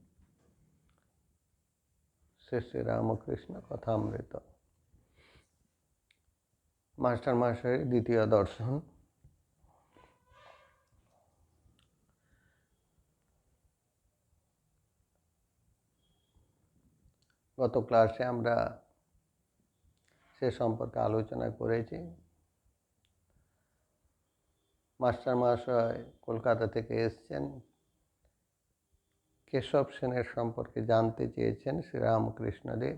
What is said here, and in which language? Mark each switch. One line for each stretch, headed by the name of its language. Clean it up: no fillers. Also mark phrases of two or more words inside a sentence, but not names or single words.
Bangla: শ্রী শ্রী রামকৃষ্ণ কথামৃত মাস্টার মশাই দ্বিতীয় দর্শন। গত ক্লাসে আমরা সে সম্পর্কে আলোচনা করেছি। মাস্টার মহাশয় কলকাতা থেকে এসেছেন, কেশব সেনের সম্পর্কে জানতে চেয়েছেন শ্রীরামকৃষ্ণদেব।